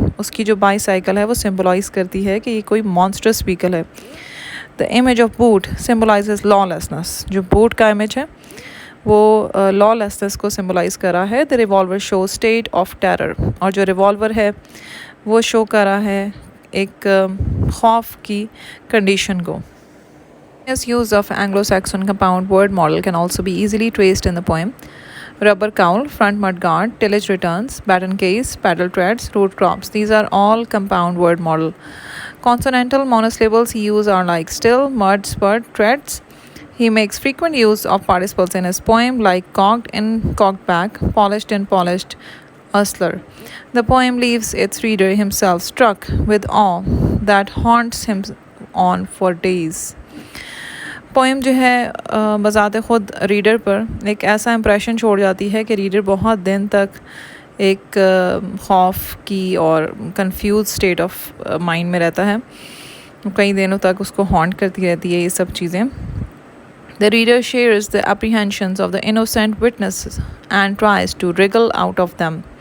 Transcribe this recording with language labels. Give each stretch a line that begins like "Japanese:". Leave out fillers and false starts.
Urdu: اس کی جو by cycle ہے وہ سمبلائز کرتی ہے کہ یہ کوئی
English: monstrous vehicle
Urdu: ہے.
English: The image of boot symbolizes lawlessness.
Urdu: جو بوٹ کا امیج ہے وہ lawlessness کو سمبلائز کر رہا ہے.
English: The revolver shows state of terror.
Urdu: اور جو ریوالور ہے وہ شو کر رہا ہے ایک خوف کی کنڈیشن کو.
English: This use of Anglo-Saxon compound word model can also be easily traced in the poem. Rubber cowl, front mud guard, tillage returns, baton case, paddle treads, root crops. These are all compound word model. Consonantal monosyllables he uses are like still, mud, spurt, treads. He makes frequent use of participles in his poem like cocked in cocked back, polished in polished hustler. The poem leaves its reader himself struck with awe that haunts him on for days.
Urdu: Poem جو ہے بذات خود reader پر ایک ایسا impression چھوڑ جاتی ہے کہ ریڈر بہت دن تک ایک خوف کی اور کنفیوز اسٹیٹ آف مائنڈ میں رہتا ہے, کئی دنوں تک اس کو ہانٹ کرتی رہتی ہے یہ سب چیزیں.
English: The reader shares the apprehensions of the innocent witnesses and tries to wriggle out of them.